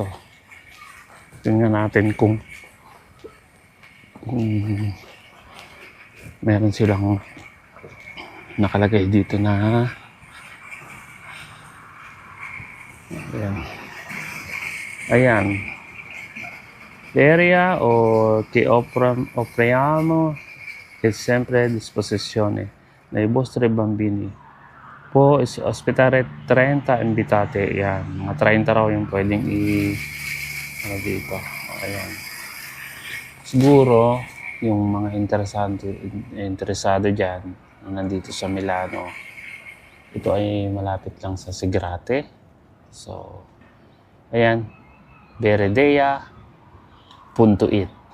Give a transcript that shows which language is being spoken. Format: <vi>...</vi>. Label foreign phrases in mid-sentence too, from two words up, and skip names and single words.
<tl>Tingnan natin kung meron silang nakalagay dito na ayan area</tl> <it>o ti offriamo è sempre a disposizione nei vostri bambini po ospitare 30 invitate.</it> <tl>Yan, mga 30 raw yung pwedeng ano dito. Ayan, siguro yung mga interesado dyan na nandito sa Milano, ito ay malapit lang sa Sigrate. So ayan, Veredea.it.</tl>